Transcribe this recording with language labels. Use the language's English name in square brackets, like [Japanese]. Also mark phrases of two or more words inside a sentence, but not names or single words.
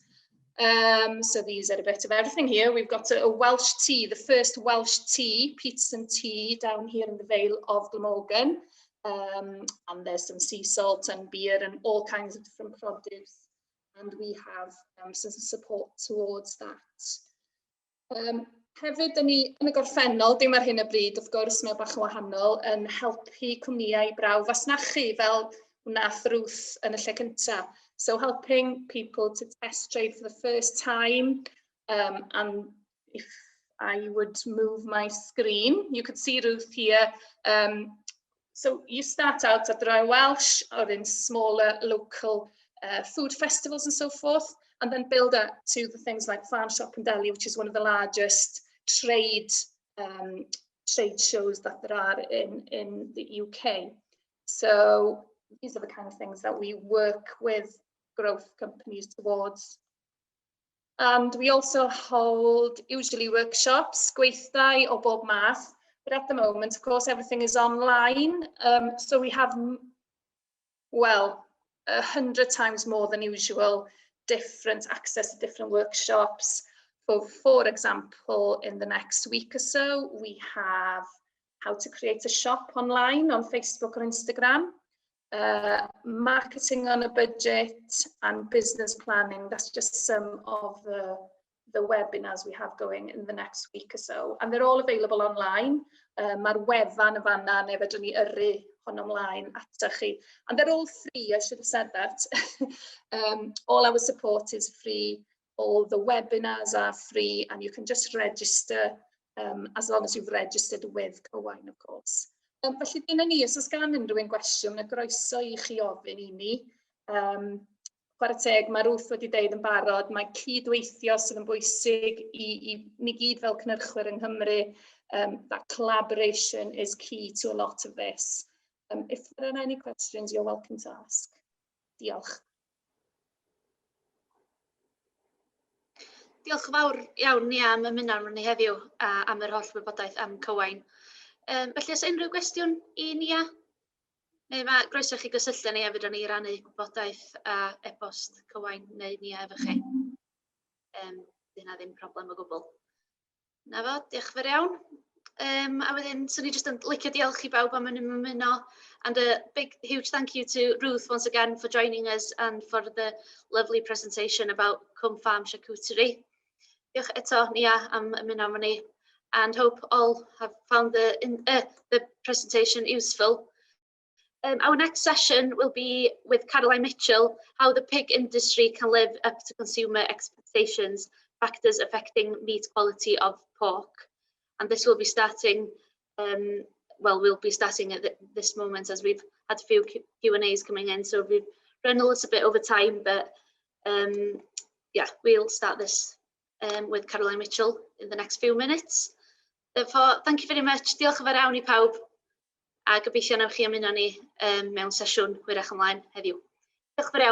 [English] So these are a bit of everything here. We've got a Welsh tea, the first Welsh tea, peats and tea, down here in the Vale of Glamorgan. And there's some sea salt and beer and all kinds of different produce. And we have some support towards that. [Welsh] Hefyd, dyn ni yn y gorffennol, dim ar hyn o bryd, wrth gwrs, mae bach yn wahanol, yn helpu cwmnïau braw fasnachu fel wnaeth Ruth yn y lle cyntaf. [English] So helping people to test trade for the first time. And if I would move my screen, you could see Ruth here. So you start out at the Royal Welsh or in smaller local food festivals and so forth, and then build up to the things like Farm Shop and Deli, which is one of the largest trade shows that there are in the UK. So these are the kind of things that we work with growth companies towards. And we also hold usually workshops, [Welsh] gweithdai o bob math, [English] but at the moment, of course, everything is online. So we have, well, 100 times more than usual, different access to different workshops. For example, in the next week or so, we have how to create a shop online on Facebook or Instagram, marketing on a budget and business planning. That's just some of the webinars we have going in the next week or so. And they're all available online. [Welsh] Mae'r wefan y fanna, neu fedrwn ni yrru hon ymlaen ata chi. [English] And they're all free, I should have said that. All our support is free. All the webinars are free, and you can just register as long as you've registered with Cywain, of course. [Welsh] Felly dyna ni, os oes gan unrhyw un gwestiwn, y groeso i chi ofyn I ni. Chwarae teg, mae Ruth wedi deud yn barod, mae cydweithio sydd yn bwysig I ni gyd fel cynhyrchwyr yng Nghymru. [English] That collaboration is key to a lot of this. If there are any questions, you're welcome to ask. [Welsh] Diolch. Diolch yn fawr iawn ni am ymuno arno ni heddiw a am yr holl wybodaeth am Cywain. Felly, oes unrhyw gwestiwn I Nia? Neu mae groeso chi gysylltu ni hefyd o'n I rannu gwybodaeth a e-bost Cywain neu Nia efo chi. Dyna ddim problem o gwbl. Na fo, diolch yn fawr iawn. A wedyn, swn I jyst yn licio diolch I bawb am ymuno. [English] And a big, huge thank you to Ruth once again for joining us and for the lovely presentation about Cwm Farm charcuterie. [Welsh] Diolch eto, Nia, am ymuno arno ni. [English] And hope all have found the presentation useful. Our next session will be with Caroline Mitchell, how the pig industry can live up to consumer expectations, factors affecting meat quality of pork. And this will be starting, we'll be starting at this moment as we've had a few Q&As coming in, so we've run a little bit over time, but yeah, we'll start this with Caroline Mitchell in the next few minutes. Therefore, thank you very much. [Welsh] Diolch yn fawr iawn I pawb. A gobeithio nawch chi ymuno ni mewn sesiwn hwyrach ymlaen heddiw. Diolch yn fawr iawn.